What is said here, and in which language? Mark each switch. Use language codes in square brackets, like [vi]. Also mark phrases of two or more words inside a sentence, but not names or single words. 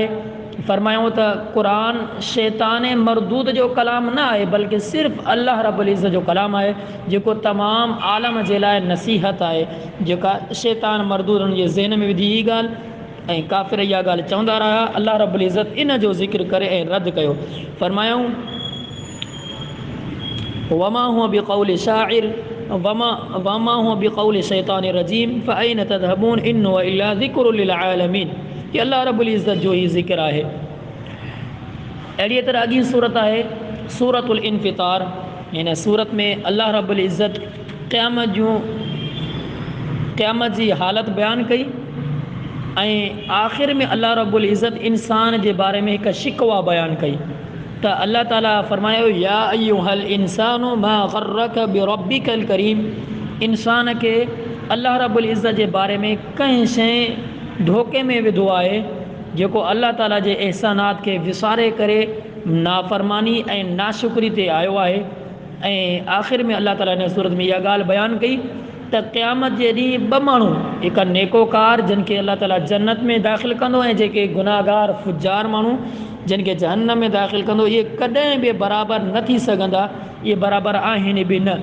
[sd] फरमायूं त क़ुरान [ar] شيطان مردود [sd] जो कलाम न आहे, बल्कि सिर्फ़ु [ar] الله رب العزة [sd] जो कलाम आहे, जेको तमामु आलम जे लाइ नसीहत आहे, जेका शैतान मरदूदनि जे ज़हन में विधी ई ॻाल्हि ऐं काफ़िर इहा ॻाल्हि चवंदा रहिया। [ar] الله رب العزة [sd] इन जो ज़िक्र करे ऐं रद्द कयो। [ar] फरमायूं وما هو بقول شاعر وما هو بقول شيطان رجيم فأين تذهبون إن هو إلا ذكر للعالمين. [sd] ये [ar] الله رب العزة [sd] जो ही ज़िक्र आहे। अहिड़ी तरह अॻी सूरत आहे सूरतुल इन्फ़ितार। हिन सूरत में [ar] الله رب العزة [sd] क़यामत जी हालत बयानु कई ऐं आख़िर में [ar] الله رب [sd] इज़्ज़त इंसान जे बारे में हिकु शिकवा बयानु कई त अल्लाह ताला फरमायो [ar] يا أيها الإنسان ما غرك بربك الكريم, [sd] इंसान खे [ar] الله رب العزة [sd] जे बारे में कंहिं शइ धोखे में विधो आहे जेको अल्लाह ताला जे एहसानात खे विसारे करे नाफ़रमानी ऐं नाशुक्री ते आयो आहे। ऐं आख़िर में अल्लाह ताला हिन सूरत में इहा ॻाल्हि बयानु कई त क़यामत जे ॾींहुं ॿ माण्हू, हिकु नेकोकार जिन खे अल्लाह ताला जन्नत में दाख़िल कंदो ऐं जेके गुनाहगार फुजार माण्हू जिन खे जहन्नम में दाख़िल कंदो, इहे कॾहिं बि बराबरि न थी सघंदा, इहे बराबरि आहिनि बि न।